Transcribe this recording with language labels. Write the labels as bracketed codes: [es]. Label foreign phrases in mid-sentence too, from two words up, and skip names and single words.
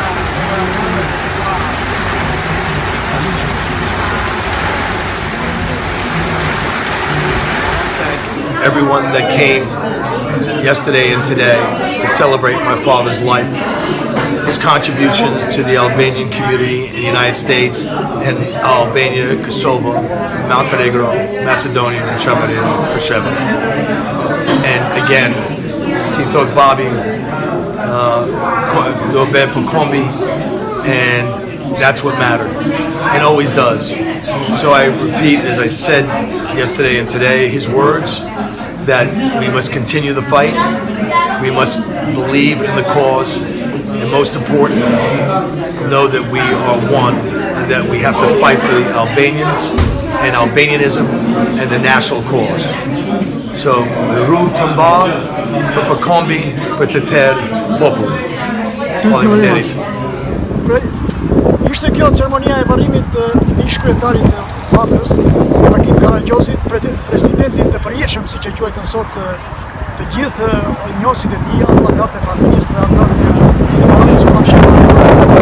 [en] Everyone that came yesterday and today to celebrate my father's life, his contributions to the Albanian community in the United States and Albania, Kosovo, Montenegro, Macedonia, and Preševa. And again, [sq] si thot Bobby, do be për kombi, [en] and that's what mattered, and always does. So I repeat, as I said yesterday and today, his words, that we must continue the fight, we must believe in the cause, and most importantly, know that we are one, and that we have to fight for the Albanians, and Albanianism, and the national cause. So, the [sq] rrugë të mbarë, për përkombi, për të terë popullin. Faleminderit. Ishte kjo ceremonia e varrimit të ish-kryetarit të Vatrës, Agim Karagjozit, presidentin të përjetshëm, siç e quajtën sot të gjithë njohësit e tij, anëtarët e familjes dhe anëtarët e federatës bashkëkombëtare.